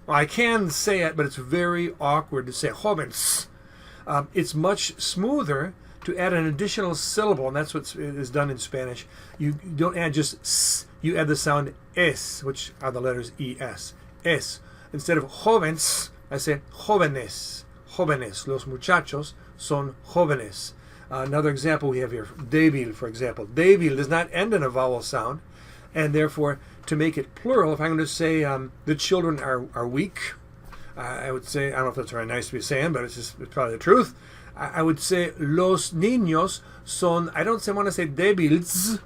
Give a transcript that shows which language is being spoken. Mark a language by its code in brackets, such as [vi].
[en] Well, I can say it, but it's very awkward to say jóvenes. It's much smoother to add an additional syllable, and that's what is done in Spanish. You don't add just s, you add the sound es, which are the letters es. Es. Instead of jóvenes, I say jóvenes. Jóvenes. [es] Los muchachos son jóvenes. [en] Another example we have here, débil, for example. Débil does not end in a vowel sound, and therefore, to make it plural, if I'm going to say the children are weak, I would say, I don't know if that's very nice to be saying, but it's probably the truth. I would say [es] los niños son, [en] I don't want to say débiles.